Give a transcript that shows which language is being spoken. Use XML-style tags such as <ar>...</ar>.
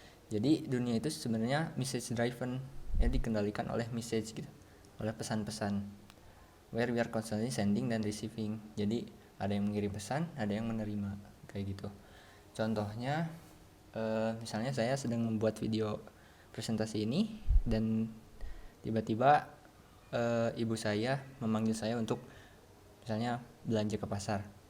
<id>Jadi dunia itu sebenarnya message driven, ya dikendalikan oleh message gitu, oleh pesan-pesan.</id> <en>Where we are constantly sending dan receiving.</en> <id>Jadi ada yang mengirim pesan, ada yang menerima, kayak gitu. Contohnya, misalnya saya sedang membuat video presentasi ini dan tiba-tiba ibu saya memanggil saya untuk misalnya belanja ke pasar.</id>